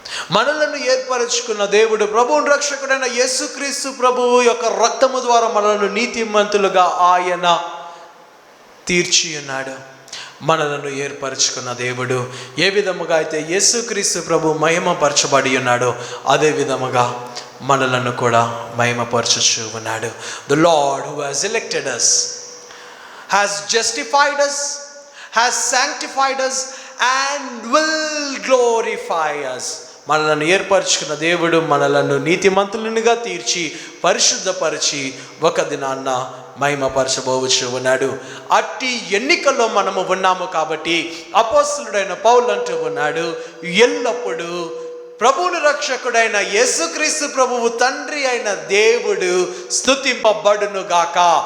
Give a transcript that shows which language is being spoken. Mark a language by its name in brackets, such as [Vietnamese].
[Telugu] మనలను ఏర్పరచుకున్న దేవుడు ప్రభువుని రక్షకుడైన యేసుక్రీస్తు ప్రభువు యొక్క రక్తము ద్వారా మనలను నీతిమంతులుగా ఆయన తీర్చి ఉన్నాడు. మనలను ఏర్పరచుకున్న దేవుడు ఏ విధముగా అయితే యేసుక్రీస్తు ప్రభు మహిమపరచబడి ఉన్నాడో అదే విధముగా మనలను కూడా మహిమపరచుచు ఉన్నాడు. [English] The lord who has elected us has justified us, has sanctified us and will glorify us. [Telugu] మనలను ఏర్పరచుకున్న దేవుడు మనలను నీతిమంతులునిగా తీర్చి పరిశుద్ధపరిచి ఒక దినాన్న మహిమపరచబోవచ్చు ఉన్నాడు. అట్టి ఎన్నికల్లో మనము ఉన్నాము. కాబట్టి అపోస్తలుడైన పౌలు అంటూ ఉన్నాడు, ఎల్లప్పుడూ ప్రభువుని రక్షకుడైన యేసుక్రీస్తు ప్రభువు తండ్రి అయిన దేవుడు స్తుతింపబడును గాక.